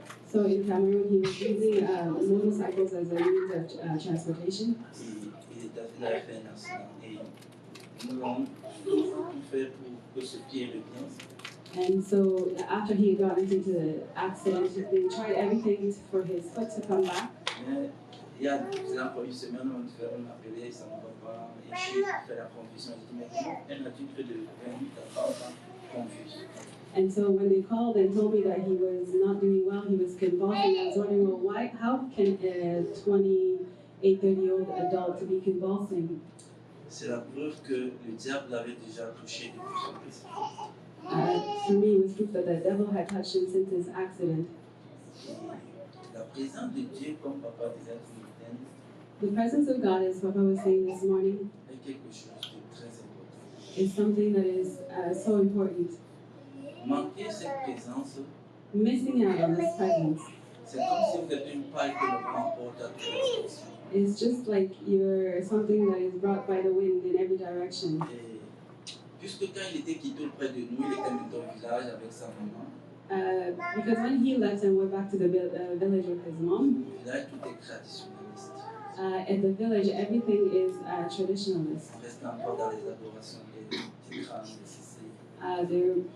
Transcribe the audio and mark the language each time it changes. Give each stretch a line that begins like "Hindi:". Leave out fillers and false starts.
English: So in Cameroon, he was using motorcycles as a means of transportation.
French: Il avait fait un accident et nous avons tout fait pour que ce pied revienne.
English: And so after he had gotten into the accident, they tried everything for his foot to come back.
French: Mais il y a encore une semaine, on m'a appelé, ça ne va pas, et j'ai fait la confusion. J'ai dit, mais comment un adulte de 28 à 30 ans confuse?
English: And so when they called and told me that he was not doing well, he was convulsing, I was wondering, well, why? How can a 28, 30-year-old adult be convulsing?
French: C'est la preuve que le diable l'avait déjà touché depuis son accident.
English: For me, it was proof that the devil had touched him since his accident.
French: La présence de Dieu, comme papa disait ce matin,
English: The presence of God, as Papa was saying this morning,
French: est quelque chose de très important.
English: is something that is so important.
French: Manquer cette présence,
English: Missing out on this presence
French: c'est comme si vous êtes une paille que le vent emporte à toutes les directions.
English: is just like you're something that is brought by the wind in every direction.
French: Et puisque quand il était quitté auprès de nous, il était dans le village avec sa maman.
English: Because when he left and went back to the village with his mom,
French: Le village, tout est traditionnaliste.
English: at the village everything is traditionalist.
French: On reste encore dans les adorations des crânes, des cécilles.